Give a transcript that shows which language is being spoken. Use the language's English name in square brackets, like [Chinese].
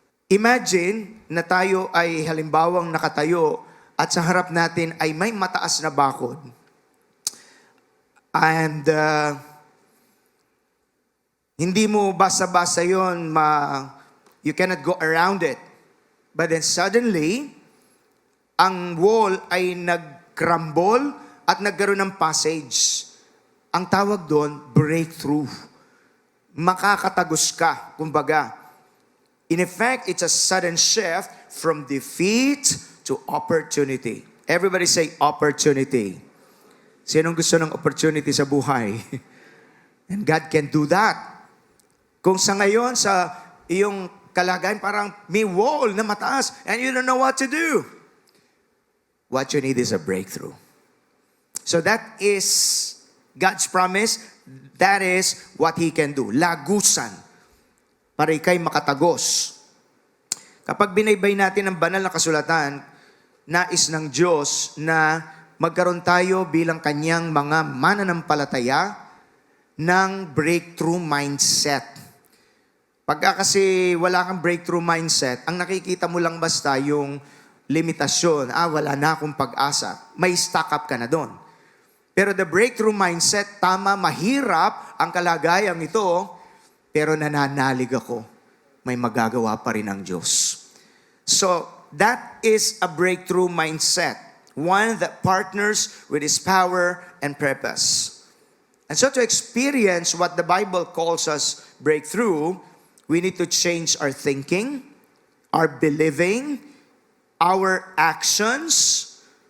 [Filipino] Imagine na tayo ay halimbawang nakatayo at sa harap natin ay may mataas na bakod. [English] And [Filipino] hindi mo basta-basta yun, [English] you cannot go around it. But then suddenly, [Filipino] ang wall ay nag-crumble at nagkaroon ng passage. Ang tawag doon, breakthrough. Makakatagos ka, kumbaga. [English] In effect, it's a sudden shift from defeat to opportunity. Everybody say opportunity. [Filipino] Sinong gusto ng opportunity sa buhay? [English] And God can do that. [Filipino] Kung sa ngayon, sa iyong kalagayan, parang may wall na mataas [English] and you don't know what to do. What you need is a breakthrough. So that is God's promise. That is what He can do. Lagusan. [Filipino] Para ikay makatagos. Kapag binaybay natin ang banal na kasulatan, nais ng Diyos na magkaroon tayo bilang kanyang mga mananampalataya ng breakthrough mindset. Pagka kasi wala kang breakthrough mindset, ang nakikita mo lang basta yung limitasyon. Wala na akong pag-asa. May stock up ka na doon. Pero [English] the breakthrough mindset, [Filipino] tama, mahirap ang kalagayang ito, pero nananalig ako. May magagawa pa rin ang Diyos. [English] So, that is a breakthrough mindset. One that partners with His power and purpose. And so to experience what the Bible calls us breakthrough, we need to change our thinking, our believing, our actions.